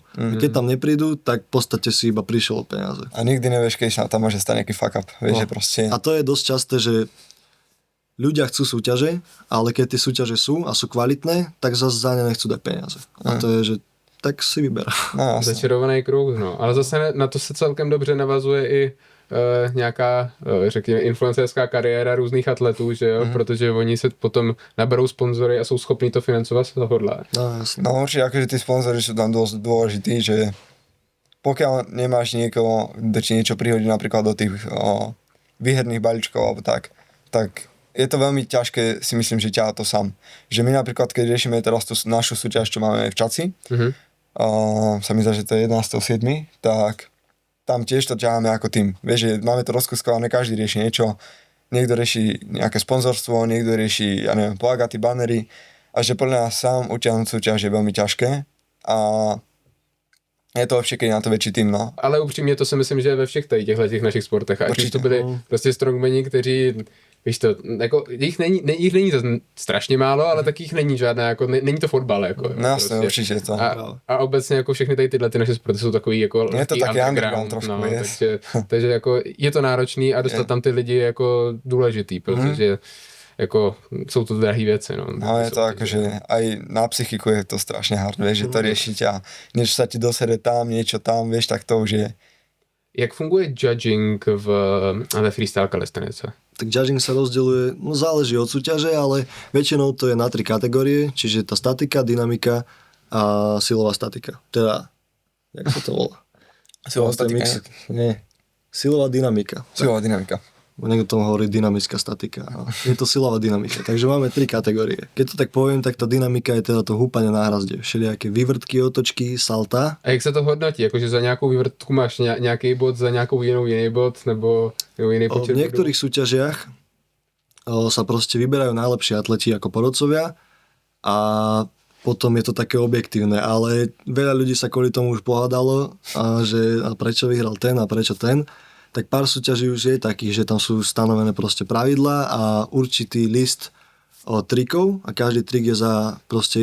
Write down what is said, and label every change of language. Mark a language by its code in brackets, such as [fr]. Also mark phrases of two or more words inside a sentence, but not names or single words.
[sk] A keď tam neprídu, tak v podstate si iba prišiel o peniaze. A nikdy nevieš, keď sa tam môže stať nejaký [en] fuck up. [sk] Vieš, že proste... A to je dosť časté, že ľudia chcú súťaže, ale keď tie súťaže sú a sú kvalitné, tak zase za ne nechcú dať peniaze. A to je, že tak si vyberá. No, Začarovaný kruh, no. [cs] Ale zase na to se celkem dobře navazuje i nějaká, řekněme, influencerská kariéra různých atletů, že jo, protože oni se potom naberou sponzory a jsou schopní to financovat z tohohle. [sk] No, jasne. no určite, akože tí sponzori sú tam dosť dôležití, že pokiaľ nemáš niekoho, kto ti niečo prihodí napríklad do tých výherných balíčkov alebo tak je to veľmi ťažké, si myslím, že ťahá to sám. Že my napríklad, keď riešime teraz tú našu súťaž, čo máme v Čaci, sa mi zdá, že to je 11.7., tak tam tiež to ťaháme ako tým. Vieš, že máme to rozkuskované, každý rieši niečo, niekto rieši nejaké sponzorstvo, niekto rieši, ja neviem, plagaty, banery a že podľa nás sám utiahnuť súťaž je veľmi ťažké a je to lepšie, keď je na to väčší tým, no. [cs] Ale upřímně to si myslím, že je ve všech tady těch našich sportech. Ať už to byli prostě strongmeni, kteří, víš to, jako, jich není to strašně málo, ale taky jich není žádná, jako, není to fotbal, jako. No jasně, prostě. určitě to. A obecně jako všechny tady tyhle ty naše sporty jsou takový jako je to taky underground trošku, no, yes. takže jako je to náročný a dostat tam ty lidi je jako důležitý, protože jako jsou to drahé věci, no. [sk] No je to akože aj na psychiku je to strašne hard, vieš, že to riešiť a niečo sa ti dosede tam, niečo tam, vieš, tak to už je. [cs] Jak funguje judging ve freestyle calisthenice? [sk] Tak judging sa rozdeľuje, no záleží od súťaže, ale väčšinou to je na 3 kategórie, čiže tá statika, dynamika a silová statika. Teda, jak sa to volá? Silová statika, Nie, silová dynamika. Silová dynamika. Niekto tomu hovorí dynamická statika. No. Je to silová dynamika. Takže máme 3 kategórie. Keď to tak poviem, tak tá dynamika je teda to húpanie na hrazde. Všelijaké vývrtky, otočky, salta. [cs] A jak se to hodnotí? Jakože za nějakou vývrtku máš nějaký bod, za nějakou jiný bod, nebo jiný počet [sk] V niektorých súťažiach sa proste vyberajú najlepší atleti ako porodcovia a potom je to také objektívne, ale veľa ľudí sa kvôli tomu už pohádalo, a prečo vyhral ten a prečo ten. Tak pár súťaží už je takých, že tam sú stanovené proste pravidlá a určitý list trikov a každý trik je za proste